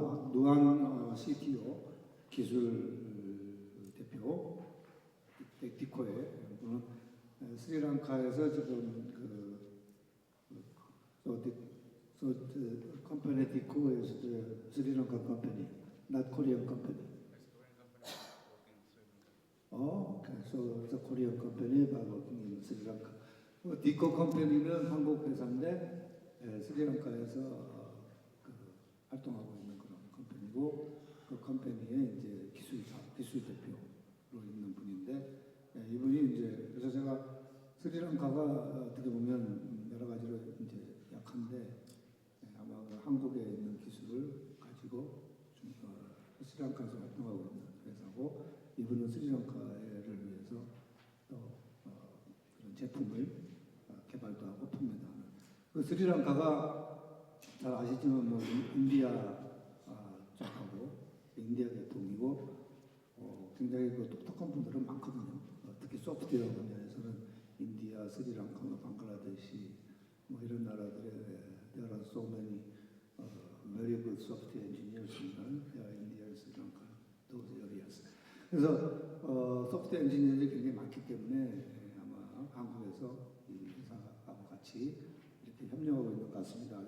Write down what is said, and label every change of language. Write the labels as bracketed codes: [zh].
[ko] 누안 CTO 기술 대표 디코의 분은 스리랑카에서 지금 [en] the company Dico is the Sri Lanka company, not Korean company. Oh, okay. So it's a Korean company but working in Sri Lanka. [ko] 디코 컴퍼니는 한국 회사인데 스리랑카에서 활동하고 있는 그런 컴퍼니고, 그 컴퍼니의 이제 기술 대표로 있는 분인데, 이분이 이제 그래서 제가 스리랑카가 어떻게 보면 여러 가지로 이제 약한데 아마 그 한국에 있는 기술을 가지고 스리랑카에서 활동하고 있는 회사고, 이분은 스리랑카를 위해서 또 그런 제품을 개발도 하고 판매도 하는. 그 스리랑카가 잘 아시지만 뭐 인디아 쪽하고 인디아 계통이고 굉장히 그 똑똑한 분들은 많거든요. 특히 소프트웨어 분야에서는 인디아, 스리랑카, 방글라데시 뭐 이런 나라들에 [en] there are so many very good software engineers in India, Sri Lanka, those areas. [ko] 그래서 소프트웨어 엔지니어들이 굉장히 많기 때문에 아마 한국에서 이 회사하고 같이 이렇게 협력하고 있는 것 같습니다.